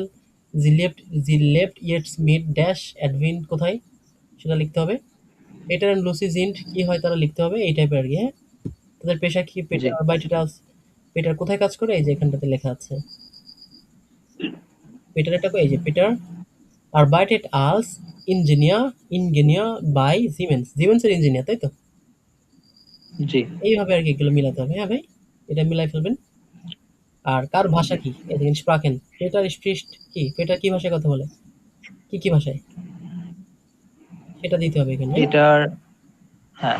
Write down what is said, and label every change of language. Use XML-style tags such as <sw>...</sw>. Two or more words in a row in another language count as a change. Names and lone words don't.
<de>Sie lebt jetzt mit das Edwin</de> <bn>কোথায়, সেটা লিখতে হবে।</bn> <de>Peter und Lucy sind</de> <bn>কি হয় তারা লিখতে হবে, এই টাইপের আর কি। হ্যাঁ, তাদের পেশা কি? জি,</bn> <de>Peter arbeitet als.</de> <bn>পেটার কোথায় কাজ করে? এই যে এখানটাতে লেখা আছে।</bn> <de>পেটার এটা এই যে পেটার arbeitet als Ingenieur bei Siemens.</de> <bn>সিমেন্সের ইঞ্জিনিয়ার, তাই তো? জি। এইভাবে আর কি এগুলো মিলাতে হবে। হ্যাঁ ভাই, এটা মিলাই ফেলবেন। আর কার ভাষা কি? এই দেখেন স্প্রাকেন। পেটার স্প্রিস্ট কি? পেটার কি ভাষায় কথা বলে? কি ভাষায়? সেটা দিতে হবে এখানে। হ্যাঁ? এটার, হ্যাঁ,</bn>